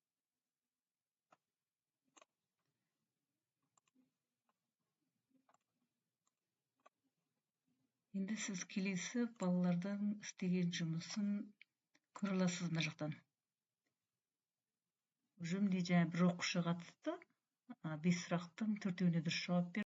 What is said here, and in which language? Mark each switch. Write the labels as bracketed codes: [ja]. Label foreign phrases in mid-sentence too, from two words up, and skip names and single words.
[kk] Енді сіз келесі балалардың істеген жұмысын көре аласыз мына жақтан. [ky] уже мындай жаңа бир окуучу катышты. 5 сурактын 4-үнө дурус жооп берди.